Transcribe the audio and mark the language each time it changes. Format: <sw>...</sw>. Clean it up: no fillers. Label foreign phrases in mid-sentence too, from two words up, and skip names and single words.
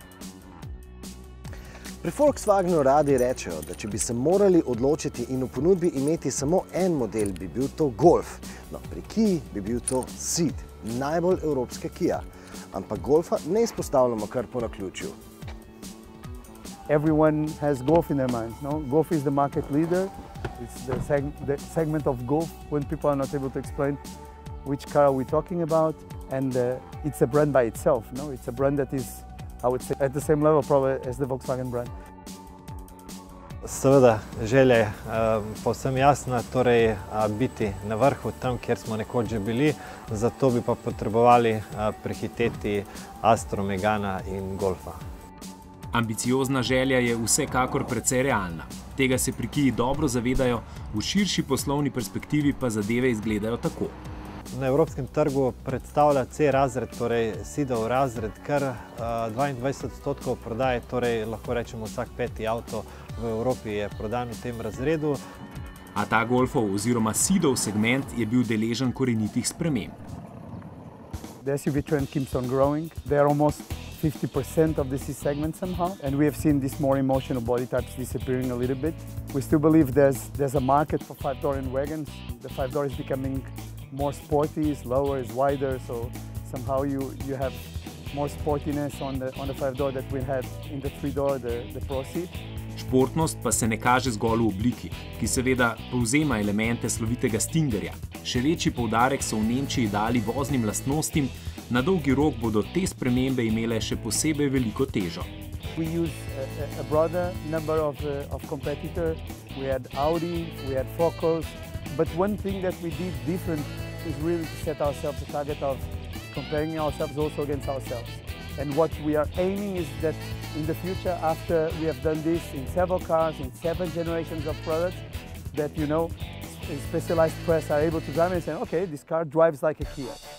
<sl>Pri Volkswagenu radi rečejo, da če bi se morali odločiti in v ponudbi imeti samo en model, bi bil to Golf. No, pri Kii bi bil to Ceed, najbolj evropske Kia. Ampak Golfa ne izpostavljamo kar po naključju.</sl> <en>Everyone has Golf in their minds, no? Golf is the market leader. It's the segment of Golf when people are not able to explain which car are we talking about. And it's a brand by itself, no? It's a brand that is, I would say, at the same level probably as the Volkswagen brand.</en> <sl>Seveda, želja je povsem jasna, torej biti na vrhu tam, kjer smo nekoč že bili, zato bi pa potrebovali prehiteti Astro, Megana in Golfa. Ambiciozna želja je vsekakor precej realna. Tega se pri Kii dobro zavedajo, v širši poslovni perspektivi pa zadeve izgledajo tako. Na evropskem trgu predstavlja C-razred, torej Ceedov razred, kar 22% prodaje, torej lahko rečemo vsak peti avto v Evropi je prodan v tem razredu. A ta Golfov oziroma Ceedov segment je bil deležen korenitih sprememb.</sl> <en>The SUV trend keeps on growing. They are almost 50% of the C segment somehow, and we have seen these more emotional body types disappearing a little bit. We still believe there's a market for 5-door and wagons. The 5-door is becoming more sporty, is lower, is wider, so somehow you have more sportiness on the 5-door that we had in the 3-door, the Pro Ceed.</en> <sl>Športnost pa se ne kaže zgolj v obliki, ki seveda povzema elemente slovitega Stingerja. Še večji poudarek so v Nemčiji dali voznim lastnostim, na dolgi rok bodo te spremembe imele še posebej veliko težo.</sl> <en>We use a broader number of competitors. We had Audi, we had Focus, but one thing that we did different is really to set ourselves a target of comparing ourselves also against ourselves. And what we are aiming is that in the future, after we have done this in several cars, in 7 generations of products, that, you know, specialized press are able to drive and say, okay, this car drives like a Kia.</en>